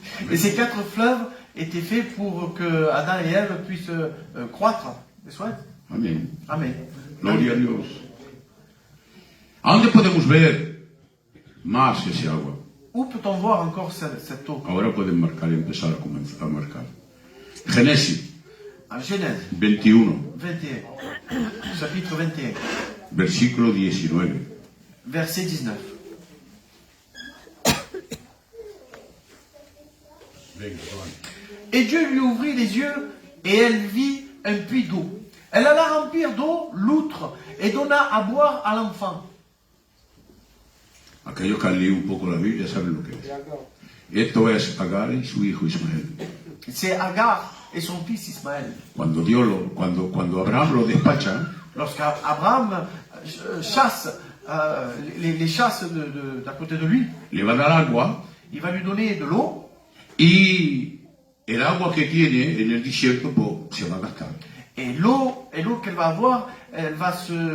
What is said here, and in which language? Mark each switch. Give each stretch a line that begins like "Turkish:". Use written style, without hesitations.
French: Et ces 4 fleuves étaient faits pour que Adam et Ève puissent croître. ¿Les souhaites?
Spanish: Amén. Amen. Gloria a Dios. ¿A dónde podemos ver más ese agua?
French: Où peut-on voir encore cette eau?
Spanish: Ahora pueden marcar y empezar a comenzar a marcar. Génesis
French: En Genèse
Spanish: 21,
French: 21, chapitre 21,
Spanish: versículo 19.
French: verset 19. Et Dieu lui ouvrit les yeux, et elle vit un puits d'eau. Elle alla remplir d'eau l'outre, et donna à boire à l'enfant.
Spanish: Aquellos que han leído un poco la Biblia saben lo que es. Esto es Agar y su hijo Ismael.
French: C'est Agar et son fils Ismaël.
Spanish: Cuando Abraham lo despacha,
French: Lorsqu'Abraham chasse les chasses d'à côté de lui,
Spanish: le va a dar agua
French: il va lui donner de l'eau,
Spanish: y el agua que tiene en el desierto pues, se va a gastar.
French: et l'eau qu'elle va avoir, elle va se